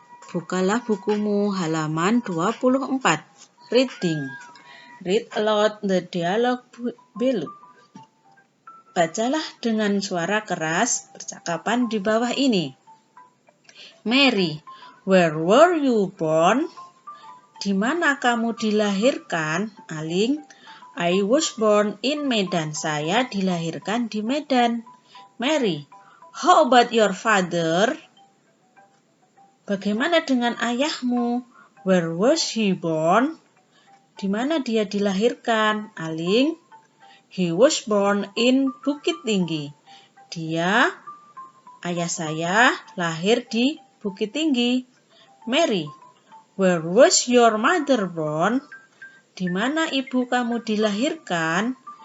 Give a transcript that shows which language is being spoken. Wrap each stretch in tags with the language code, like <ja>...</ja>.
<id>Bukalah bukumu halaman 24. Reading.</id> <en>Read aloud the dialogue below.</en> <id>Bacalah dengan suara keras percakapan di bawah ini.</id> <en>Mary, where were you born?</en> <id>Di mana kamu dilahirkan?</id> <en>Aling, I was born in Medan.</en> <id>Saya dilahirkan di Medan.</id> <en>Mary, how about your father?</en> <id>Bagaimana dengan ayahmu?</id> <en>Where was he born?</en> <id>Di mana dia dilahirkan?</id> <en>Aling, he was born in Bukit Tinggi.</en> <id>Ayah saya lahir di Bukit Tinggi.</id> <en>Mary, where was your mother born?</en> <id>Di mana ibu kamu dilahirkan?</id>